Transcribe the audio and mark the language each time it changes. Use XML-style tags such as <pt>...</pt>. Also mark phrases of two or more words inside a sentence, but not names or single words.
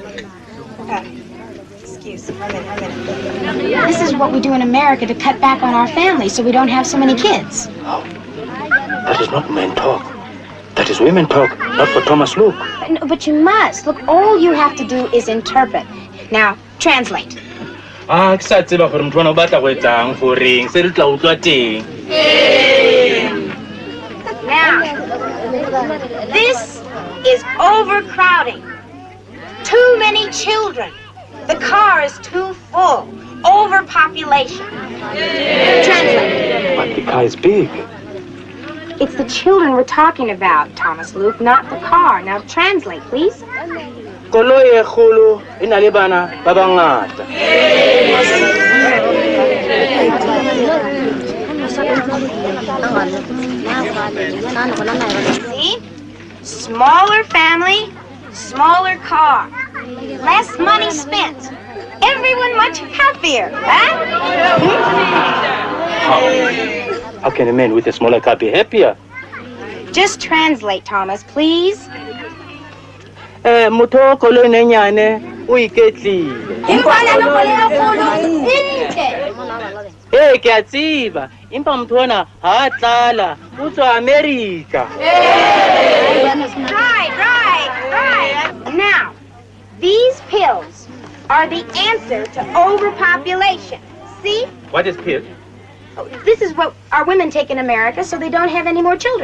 <en>Excuse me, a minute. This is what we do in America to cut back on our family so we don't have so many kids. That is not men talk. That is women talk, not for Thomas Luke. But you must. Look, all you have to do is interpret. Now, translate.</en> <st>Ah, ke sa tseba gore motho o batla go etsang go reng se re tla utlwa teng.</st> <en>Now, this is overcrowding. Too many children. The car is too full. Overpopulation. Translate. But the car is big. It's the children we're talking about, Thomas Luke, not the car. Now translate, please.</en> <st>Koloi e kgolo e na le bana ba bangata.</st> <en>See? Smaller family, smaller car. Less money spent. Everyone much happier, huh? How can a man with a smaller car be happier? Just translate, Thomas, please.</en> <st>Motho o koloi e nyane o iketlile. Ke a tseba. Empa motho ona ha a tlala o tswa America.</st> <en>Right. Now, these pills are the answer to overpopulation. See? What is pill? This is what our women take in America so they don't have any more children.</en>